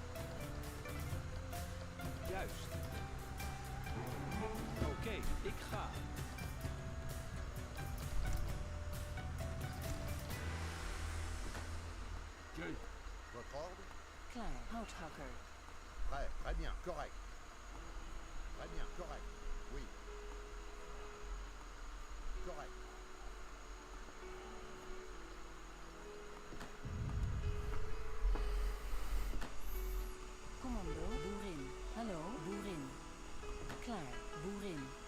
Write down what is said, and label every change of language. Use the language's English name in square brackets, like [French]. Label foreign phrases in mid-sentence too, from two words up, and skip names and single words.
[Dutch] Juist. Oké, ik ga. [French] Votre ordre? [Dutch] Klaar. Houthakker. [French] Prêt, très bien, correct. Très bien, correct. Oui. Correct. [Dutch] Commando, boerin. Hallo, boerin. Klaar, boerin.